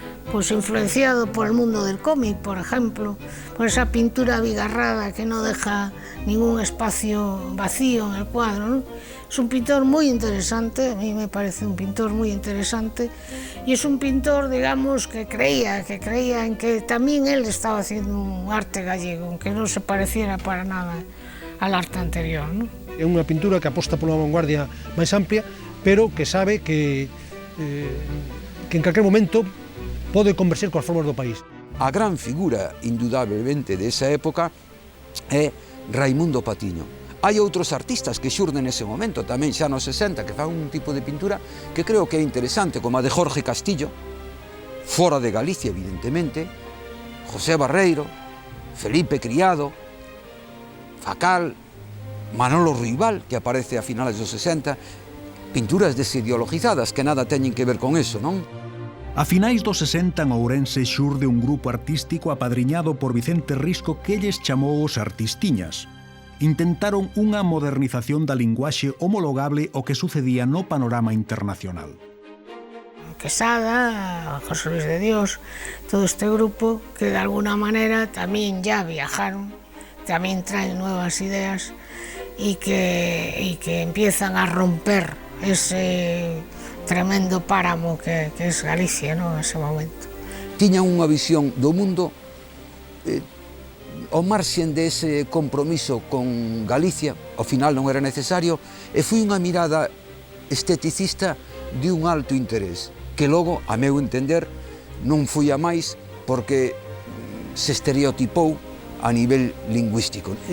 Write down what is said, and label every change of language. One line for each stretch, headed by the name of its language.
Spanish: Pues influenciado por el mundo del cómic, por ejemplo, por esa pintura abigarrada que no deja ningún espacio vacío en el cuadro, ¿no? Es un pintor muy interesante, a mí me parece un pintor muy interesante, y es un pintor, digamos, que creía en que también él estaba haciendo un arte gallego, aunque no se pareciera para nada al arte anterior, ¿no?
Galician: É unha pintura que aposta pola vanguardia máis amplia, pero que sabe que en calquer momento pode converxer coas formas do país. A gran figura, indudablemente, desa época é Reimundo Patiño. Hai outros artistas que xurden nese momento, tamén xa nos 60, que fan un tipo de pintura que creo que é interesante, como a de Jorge Castillo, fora de Galicia, evidentemente, José Barreiro, Felipe Criado, Facal, Manolo Ruibal, que aparece a finales dos 60, pinturas desideologizadas que nada teñen que ver con eso, non? A finais dos 60 en Ourense xurde un grupo artístico apadriñado por Vicente Risco que lles chamou os Artistiñas. Intentaron unha modernización da linguaxe homologable ao que sucedía no panorama internacional.
Spanish: Quesada, José Luis de Dios, todo este grupo que de alguna manera también ya viajaron, también traen nuevas ideas y que empiezan a romper ese tremendo páramo que es Galicia, ¿no?, en ese momento.
Galician: Tiñan unha visión do mundo ao marxen dese compromiso con Galicia, ao final non era necesario, e foi unha mirada esteticista de un alto interés, que logo, a meu entender, non foi a máis porque se estereotipou a nivel lingüístico.